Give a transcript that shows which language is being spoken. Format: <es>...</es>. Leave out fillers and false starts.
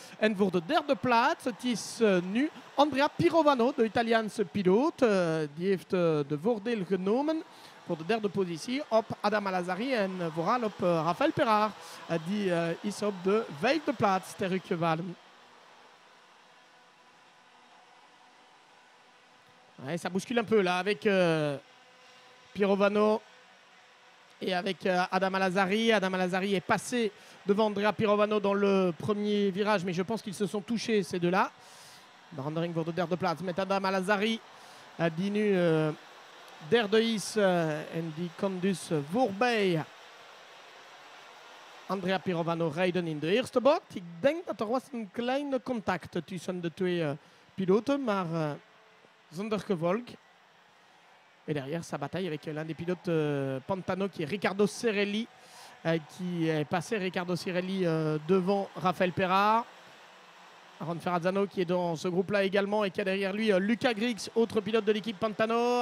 <nl>En voor de derde plaats, het is nu Andrea Pirovano, de Italiaanse piloot. Die heeft de voordeel genomen voor de derde positie op Adam Alazari en vooral op Rafael Perra. Die is op de 5e plaats teruggevallen.</nl> <fr>Ouais, ça bouscule un peu là avec Pirovano et avec Adam Alazari. Adam Alazari est passé devant Andrea Pirovano dans le premier virage, mais je pense qu'ils se sont touchés ces deux-là.</fr> <nl>Brandering voor de derde plaats met Adam Alazari die nu derde is en die kan dus voorbij Andrea Pirovano rijden in de eerste bocht. Ik denk dat er was een kleine contact tussen de twee piloten, maar zonder gevolg.</nl> <fr>Et derrière sa bataille avec l'un des pilotes Pantano qui est Riccardo Cirelli, qui est passé Riccardo Cirelli devant Rafael Perra. Aaron Ferrazzano qui est dans ce groupe-là également et qui a derrière lui Luca Griggs, autre pilote de l'équipe Pantano.</fr>